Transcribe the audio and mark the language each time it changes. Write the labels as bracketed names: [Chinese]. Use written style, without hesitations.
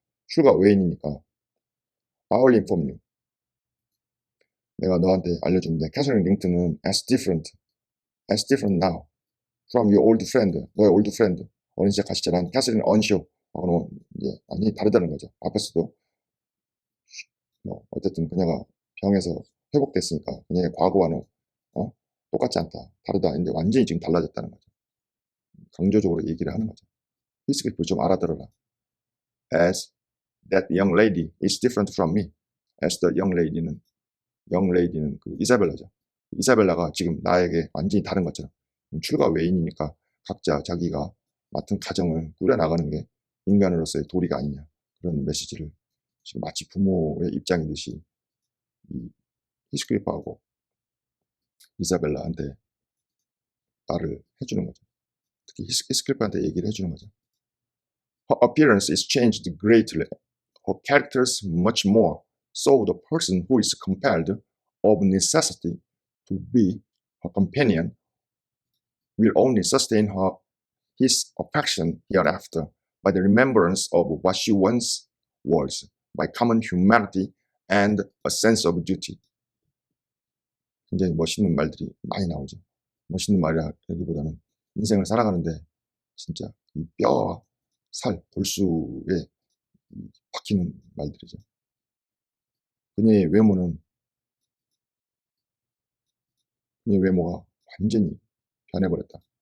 [Korean] 출가 외인이니까. [English] I'll inform you. [Korean] 내가 너한테 알려주는데 캐서린 링턴은 [English] as different now from your old friend. [Korean] 너의 old friend. 어린 시절 같이 자란 캐서린 언쇼하고는 이제 많이 다르다는 거죠. 앞에서도 어쨌든 그녀가 병에서 회복됐으니까 그녀의 과거와는 똑같지 않다. 다르다. 근데 완전히 지금 달라졌다는 거죠. 강조적으로 얘기를 하는 거죠. 히스크리프를 좀 알아들어라. [English] As that young lady is different from me. As the young lady는 [Korean] 그 이사벨라죠. 이사벨라가 지금 나에게 완전히 다른 것처럼 출가 외인이니까 각자 자기가 맡은 가정을 꾸려나가는 게 인간으로서의 도리가 아니냐. 그런 메시지를 지금 마치 부모의 입장이듯이 이 히스크리프하고 이사벨라한테 말을 해주는 거죠. 특히 히스크리프한테 얘기를 해주는 거죠. [English] Her appearance is changed greatly. Her characters much more. So the person who is compelled of necessity to be her companion will only sustain his affection hereafter by the remembrance of what she once was, by common humanity and a sense of duty. [Korean] 굉장히 멋있는 말들이 많이 나오죠. 멋있는 말이라기보다는 인생을 살아가는데 진짜 이 뼈와 살, 골수에 박히는 말들이죠. 그녀의 외모가 완전히 변해버렸다.